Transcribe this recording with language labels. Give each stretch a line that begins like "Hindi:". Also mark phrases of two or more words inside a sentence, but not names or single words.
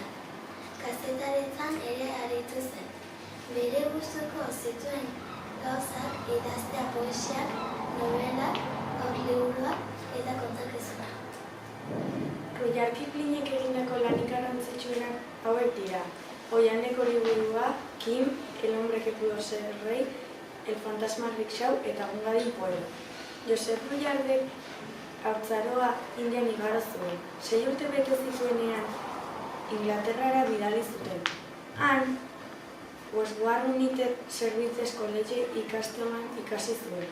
Basque: Kazetaritzan ere aritu zen. Bere gustuko zituen gauzak idaztea poesiak, nobelak, gaur-liburuak eta kontakizunak. Rudyard Kiplingek egindako lanik garrantzitsuenak hauek dira. Oihaneko liburua, Kim, El hombre que pudo ser rey, El fantasma rickshaw eta Gungadin Poema. Joseph Rudyardek haurtzaroa Indian igaro zuen. 6 urte bete zituenean Inglaterrara bidali zuten. Han, Westward United Services College ikastolan ikasi zuen.